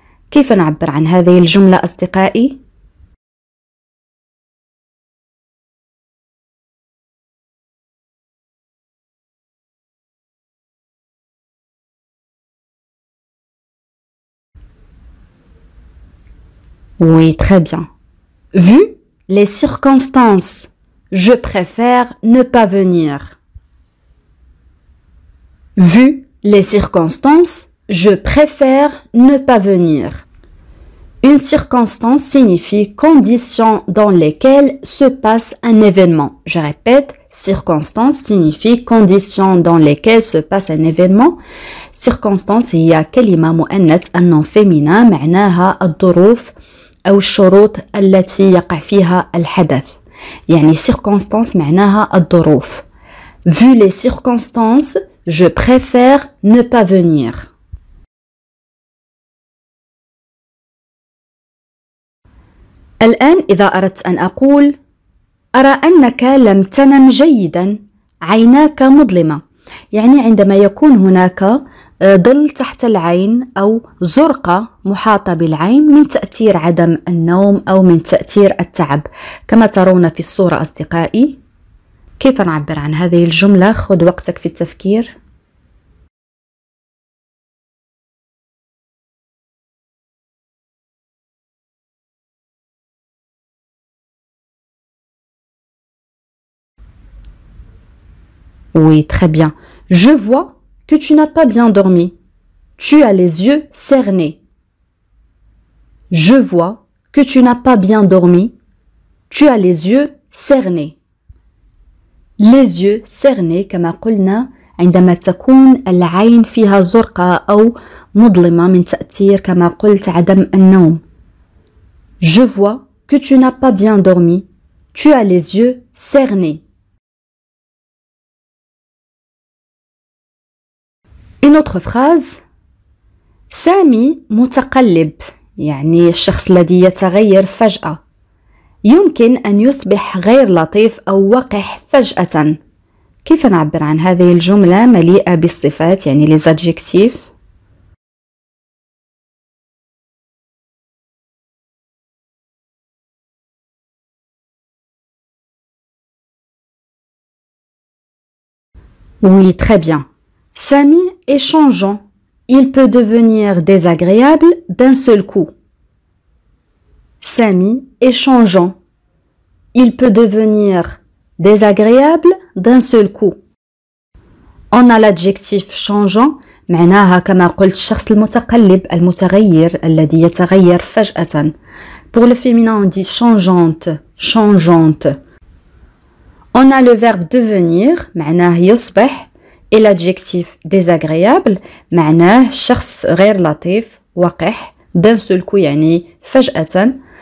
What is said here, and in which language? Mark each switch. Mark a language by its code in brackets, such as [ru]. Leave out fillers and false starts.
[ar] كيف نعبر عن هذه الجملة أصدقائي؟ [fr] Oui, très bien. Vu les circonstances, je préfère ne pas venir. Vu les circonstances, je préfère ne pas venir. Une circonstance signifie conditions dans lesquelles se passe un événement. Je répète, circonstance signifie conditions dans lesquelles se passe un événement. [ar] Circonstance هي كلمة مؤنث أنه féminin معناها الظروف أو الشروط التي يقع فيها الحدث. يعني circonstance معناها الظروف. [fr] Vu les circonstances, je préfère ne pas venir. [ar] الآن إذا أردت أن أقول أرى أنك لم تنم جيدا عيناك مظلمة. يعني عندما يكون هناك ظل تحت العين أو زرقة محاطة بالعين من تأثير عدم النوم أو من تأثير التعب كما ترون في الصورة أصدقائي. كيف نعبر عن هذه الجملة؟ خذ وقتك في التفكير. [fr] Oui, très bien. Je vois que tu n'as pas bien dormi. Tu as les yeux cernés. Je vois que tu n'as pas bien dormi. Tu as les yeux cernés. Les yeux cernés [ar] كما قلنا عندما تكون العين فيها زرقاء أو مظلمة من تأثير كما قلت عدم النوم. [fr] Je vois que tu n'as pas bien dormi. Tu as les yeux cernés. Une autre phrase. [ar] سامي متقلب، يعني الشخص الذي يتغير فجأة. يمكن أن يصبح غير لطيف أو وقح فجأة. كيف نعبر عن هذه الجملة مليئة بالصفات يعني les adjectifs؟ [fr] Oui, très bien. Samy est changeant. Il peut devenir désagréable d'un seul coup. Samy est changeant. Il peut devenir désagréable d'un seul coup. On a l'adjectif changeant [ar] معناها كما قلت الشخص المتقلب المتغير الذي يتغير فجأة. [fr] Pour le féminin on dit changeante, changeante. On a le verbe devenir [ar] معناه يصبح [fr] et l'adjectif désagréable [ar] معناه شخص غير لطيف وقح [fr] d'un seul coup [ar] يعني فجأة.